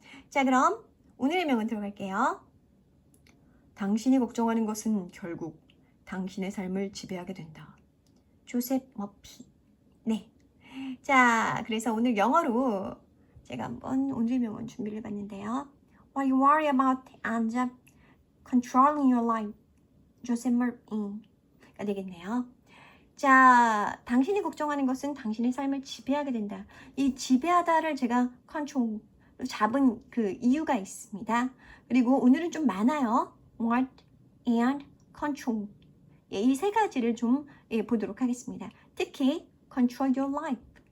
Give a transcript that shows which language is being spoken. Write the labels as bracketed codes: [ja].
[ko] 자, 그럼 오늘의 명언 들어갈게요. 당신이 걱정하는 것은 결국 당신의 삶을 지배하게 된다. 조셉 머피. 네. 자, 그래서 오늘 영어로 제가 한번 오늘 명언 준비를 해봤는데요. [en] What you worry about ends up controlling your life. [ko] 조셉 머피가 되겠네요. 자, 당신이 걱정하는 것은 당신의 삶을 지배하게 된다. 이 지배하다를 제가 컨트롤 잡은 그 이유가 있습니다. 그리고 오늘은 좀 많아요. [en] What and control. [ko] 이 세 가지를 좀 보도록 하겠습니다. 특히 [en] control your life.